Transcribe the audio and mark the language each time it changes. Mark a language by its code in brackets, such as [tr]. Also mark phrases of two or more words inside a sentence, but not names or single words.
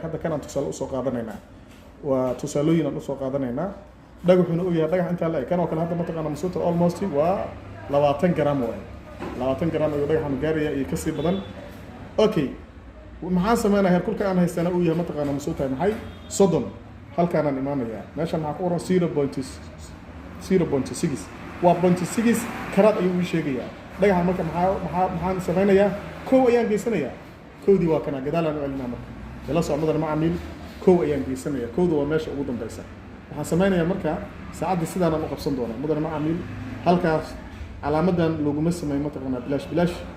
[so] Hadda kan aan tusaale u soo qaadanaynaa. Waa tusaalooyin aan u soo qaadanaynaa. Dhagaxuna uu yahay dhagax intaa la eg. Kan oo kale hadda, mataqaanaa, ma soo tahay almost waa labaatan gram waaye. Labaatan gram ayuu dhagaxanu gaarayaa iyo ka sii badan. Okay. Maxaan samaynayaa? Heerkulka aan haysana uu yahay, mataqaanaa, ma soo tahay maxay? Soddon. Halkaanaan imaanayaa. Meeshan maxaa ku qoran? [en] Zero point, zero point six. [so] Waa [en] point six karat [so] ayuu ii sheegayaa. Dhagaxan marka maxaa, maxaa, maxaan samaynayaa? Kow ayaan geysanayaa. Kowdii waa kana, gadaal aan u celinaa marka. Ila soo, mudane macaamiil, kow ayaan geysanayaa. Kowda waa meesha ugu dambeysa. Waxaan samaynayaa marka saacaddii sidaan aan u qabsan doonaa. Mudane macaamiil, halkaas calaamadan looguma sameeyo, mataqaanaa, bilaash bilaash.